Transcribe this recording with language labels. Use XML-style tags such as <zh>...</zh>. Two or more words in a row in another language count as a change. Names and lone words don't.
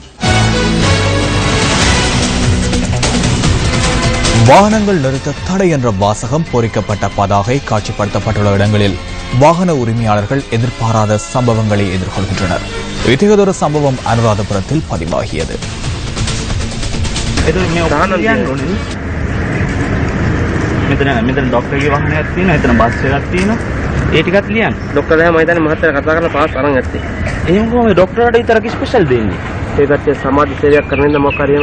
<ta>வாகனங்கள் நிறுத்த தடை என்ற வாசகம் பொறிக்கப்பட்ட பதாகை காட்சிப்படுத்தப்பட்டுள்ள இடங்களில் வாகன உரிமையாளர்கள் எதிர்பாராத சம்பவங்களை எதிர்கொள்கின்றனர். இத்தகையதொரு சம்பவம் அனுராதபுரத்தில் பதிவாகியது.</ta> <si>මෙතන ඩොක්ටර්ගේ වාහනයක් තියෙනවා. එතන බස් එකක් තියෙනවා. ඒ ටිකත් ලියන්න. ඩොක්ටර් දැන් මම හිතන්නේ මහත්තයා කතා කරලා පාස් අරන් ඇත්තේ. එහෙම කොහොමද ඩොක්ටර්ට විතරක් ස්පෙෂල් දෙන්නේ? ඒ පැත්තේ සමාජ සේවයක් කරන ඉන්න මොකක් හරි එහෙම.</si>